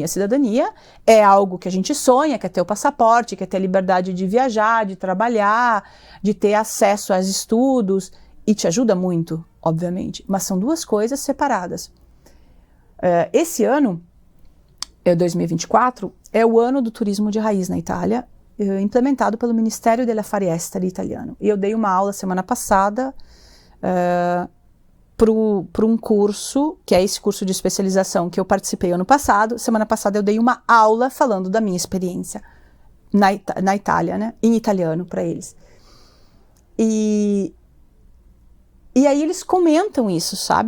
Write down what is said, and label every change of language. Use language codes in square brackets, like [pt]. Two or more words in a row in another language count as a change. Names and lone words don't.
[pt] A cidadania é algo que a gente sonha, quer ter o passaporte, quer ter a liberdade de viajar, de trabalhar, de ter acesso aos estudos, e te ajuda muito, obviamente. Mas são 2 coisas separadas. Esse ano, 2024, é o ano do turismo de raiz na Itália, implementado pelo Ministério [it] delle Affari Esteri [pt] italiano. E eu dei uma aula semana passada para um curso, que é esse curso de especialização que eu participei ano passado. Semana passada eu dei uma aula falando da minha experiência na Itália, né, em italiano para eles. E aí eles comentam isso, sabe?